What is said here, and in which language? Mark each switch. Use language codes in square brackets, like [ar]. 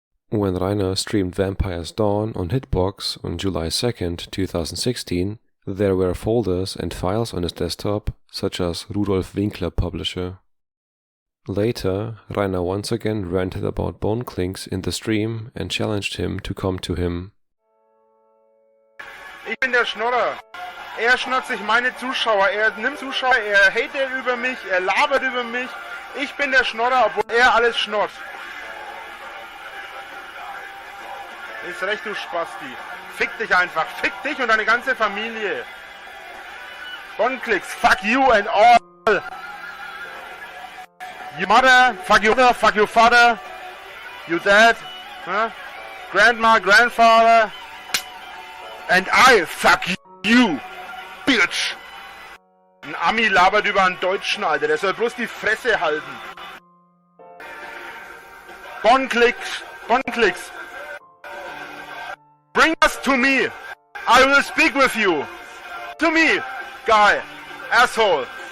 [en] When Rainer streamed Vampire's Dawn on Hitbox on July 2nd, 2016, there were folders and files on his desktop, such as Rudolf Winkler Publisher. Later, Rainer once again ranted about Boneclinks in the stream and challenged him to come to him. [de] Ich bin der Schnorrer. Er schnurrt sich meine Zuschauer. Er nimmt Zuschauer, er hatet über mich, er labert über mich. Ich bin der Schnorrer, obwohl er alles schnurrt. Ist recht, du Spasti. Fick dich einfach. Fick dich und deine ganze Familie. [en] Boneclinks, fuck you and all. Your mother, fuck your father, your dad, huh? Grandma, grandfather, and I fuck you, bitch. [de] Ein Ami labert über einen Deutschen, Alter, der soll bloß die Fresse halten. [en] Boneclinks, bring us to me. I will speak with you. To me, guy, asshole.